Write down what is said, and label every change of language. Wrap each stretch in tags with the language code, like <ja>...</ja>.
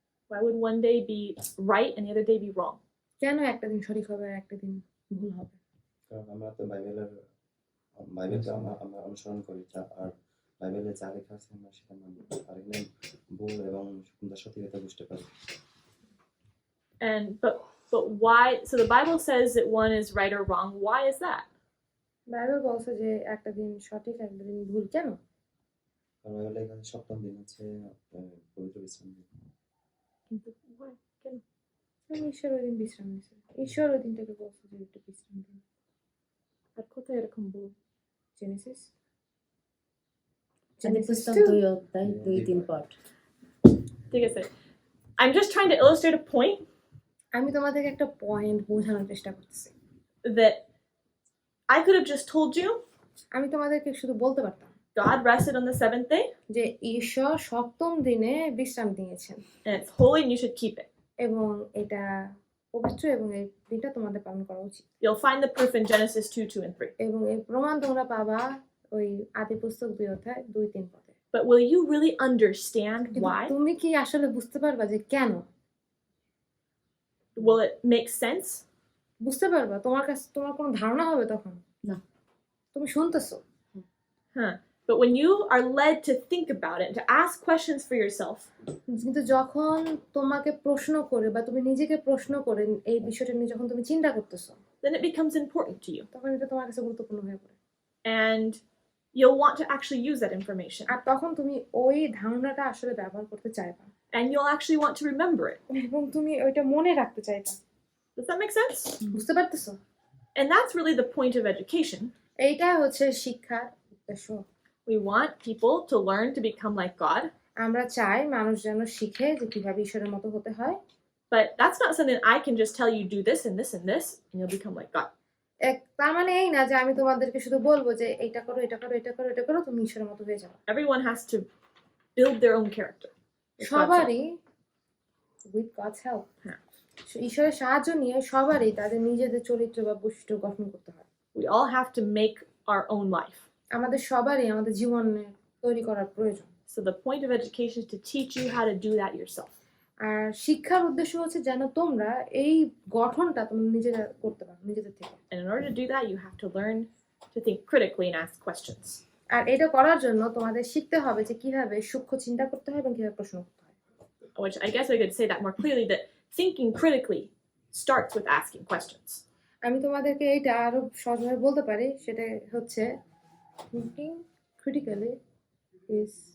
<en>Why would one day be right and the other day be wrong?</en> <bn>কেন একটা দিন সঠিক হবে আর একটা দিন ভুল হবে? কারণ আমরা তো বাইবেলকে আমরা অনুসরণ করি, আর বাইবেলে যা লেখা আছে আমরা সেটা মানি, আর এখানে ভুল এবং সঠিকতা বুঝতে পারি।</bn> <en>And but why? So the Bible says that one is right or wrong. Why is that?</en> <bn>Bible বলছে যে একটা দিন সঠিক একটা দিন ভুল, কেন? কারণ বাইবেলে এখানে সপ্তম দিন হচ্ছে পবিত্র বিশ্রাম দিন। কিন্তু</bn> <en>why?</en> <bn>কেন? কারণ ঈশ্বর ওই দিন বিশ্রাম নিয়েছে। ঈশ্বর ওই দিনটাকে বলছে যে একটু বিশ্রাম দিন। আর কোথায় এরকম বল? জেনেসিস আদি পুস্তক 2 অধ্যায় 2-3 পাঠ। ঠিক আছে।</bn> <en>I'm just trying to illustrate a point</en> <bn>আমি তোমাদেরকে একটা পয়েন্ট বোঝানোর চেষ্টা করতেছি।</bn> <en>that I could have just told you</en> <bn>আমি তোমাদেরকে শুধু বলতে পারতাম</bn> <en>God rested on the seventh day</en> <bn>যে ঈশ্বর সপ্তম দিনে বিশ্রাম নিয়েছেন</bn> <en>and it's holy and you should keep it.</en> <bn>এবং এটা পবিত্র এবং এই দিনটা তোমাদের পালন করা উচিত।</bn> <en>You'll find the proof in Genesis 2, 2, and 3.</en> <bn>এবং এই প্রমাণ তোমরা পাবা ওই আদি পুস্তক 2 অধ্যায় 2-3 পদে।</bn> <en>But will you really understand</en> <bn>কিন্তু</bn> <en>why?</en> <bn>তুমি কি আসলে বুঝতে পারবা যে কেন?</bn> <en>Will it make sense?</en> <bn>বুঝতে পারবা? তোমার কাছে তোমার কোনো ধারণা হবে তখন? না। তুমি শুনতেছো। Huh.</bn> <en>But when you are led to think about it, to ask questions for yourself,</en> <bn>কিন্তু যখন তোমাকে প্রশ্ন করে বা তুমি নিজেকে প্রশ্ন করে এই বিষয়টা নিয়ে যখন তুমি চিন্তা করতেছো</bn> <en>then it becomes important to you.</en> <bn>তখন এটা তোমার কাছে গুরুত্বপূর্ণ হয়ে পড়ে।</bn> <en>And you'll want to actually use that information.</en> <bn>আর তখন তুমি ওই ধারণাটা আসলে ব্যবহার করতে চাইবা</bn> <en>And you'll actually want to remember it.</en> <bn>এবং তুমি ওইটা মনে রাখতে চাইবা।</bn> <en>Does that make sense?</en> <bn>বুঝতে পারতেছো?</bn> <en>And that's really the point of education.</en> <bn>এইটা হচ্ছে শিক্ষার উদ্দেশ্য।</bn> <en>We want people to learn to become like God.</en> <bn>আমরা চাই মানুষ যেন শিখে যে কিভাবে ঈশ্বরের মতো হতে হয়।</bn> <en>But that's not something I can just tell you do this and this and this and you'll become like God.</en> <bn>তার মানে এই না যে আমি তোমাদেরকে শুধু বলবো যে এটা করো এটা করো এটা করো এটা করো তুমি ঈশ্বরের মতো হয়ে যাবে।</bn> <en>Everyone has to build their own character. with God's help.</en> <bn>সবারই</bn> <en>with God's help</en> <bn>হ্যাঁ। ঈশ্বরের সাহায্য নিয়ে সবারই তাদের নিজেদের চরিত্র বা বৈশিষ্ট্য গঠন করতে হয়।</bn> <en>We all have to make our own life.</en> <bn>আমাদের সবারই আমাদের জীবনে তৈরি করার প্রয়োজন।</bn> <en>So the point of education is to teach you how to do that yourself.</en> <bn>আর শিক্ষার উদ্দেশ্য হচ্ছে যেন তোমরা এই গঠনটা তোমরা নিজেরা করতে পারো নিজেদের থেকে।</bn> <en>And in order to do that, you have to learn to think critically and ask questions.</en> <bn>আর এটা করার জন্য তোমাদের শিখতে হবে যে কিভাবে সূক্ষ্ম চিন্তা করতে হয় এবং কিভাবে প্রশ্ন করতে হয়।</bn> <en>Which I guess I could say that more clearly, that thinking critically starts with asking questions.</en> <bn>আমি তোমাদেরকে এটা আরো সহজভাবে বলতে পারি, সেটা হচ্ছে</bn> <en>thinking critically is</en>